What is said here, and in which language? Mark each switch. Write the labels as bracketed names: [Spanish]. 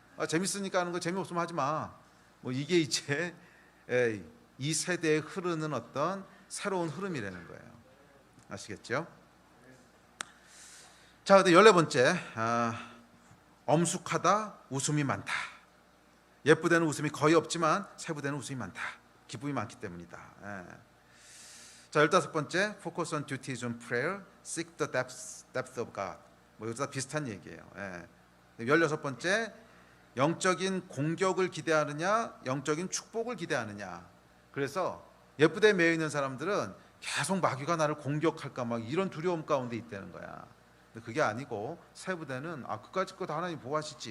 [Korean] 재밌으니까 하는 거, 재미없으면 하지 마. 뭐 이게 이제 이 세대에 흐르는 어떤 새로운 흐름이라는 거예요. 아시겠죠? 자, 근데 14번째, 엄숙하다, 웃음이 많다. 옛부대는 웃음이 거의 없지만 새부대는 웃음이 많다. 기쁨이 많기 때문이다. [English] 자, 15번째, focus on duties on prayer, seek the depth of God. [Korean] 뭐 이거 다 비슷한 얘기예요. 16번째, 영적인 공격을 기대하느냐 영적인 축복을 기대하느냐. 그래서 옛부대에 매여 있는 사람들은 계속 마귀가 나를 공격할까 막 이런 두려움 가운데 있다는 거야. 근데 그게 아니고 새부대는 그까짓 거 다 하나님 보호하시지.